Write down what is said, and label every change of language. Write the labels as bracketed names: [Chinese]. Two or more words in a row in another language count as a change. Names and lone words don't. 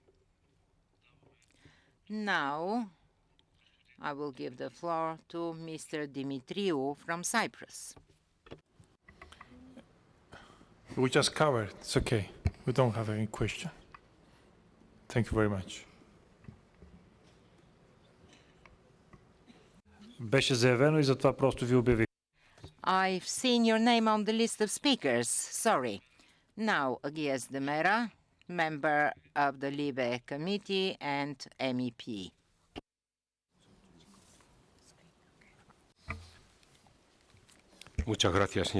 [English] Now, I will give the floor to Mr. Dimitriou from Cyprus. We just covered. It's okay. We don't have any question. Thank you very much. [Bulgarian] Беше заявено и затова просто ви обявих. [English] I've seen your name on the list of speakers. Sorry. Now, Agias Demera, member of the Libe Committee and MEP. [Spanish] Muchas gracias, señor.